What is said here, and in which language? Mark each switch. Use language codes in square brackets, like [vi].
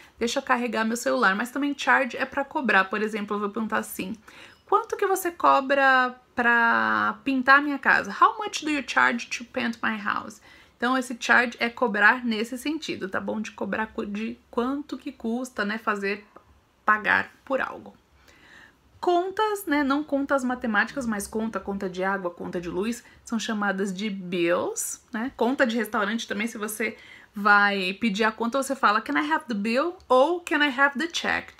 [pt] Deixa eu carregar meu celular. Mas também charge é para cobrar. Por exemplo, eu vou perguntar assim: quanto que você cobra para pintar minha casa? [en] How much do you charge to paint my house? [pt] Então, esse charge é cobrar nesse sentido, tá bom? De cobrar de quanto que custa, né? Pagar por algo. Contas, né? Não contas matemáticas, mas conta de água, conta de luz, são chamadas de bills, né? Conta de restaurante também, se você vai pedir a conta, você fala [en] can I have the bill [pt] ou [en] can I have the check?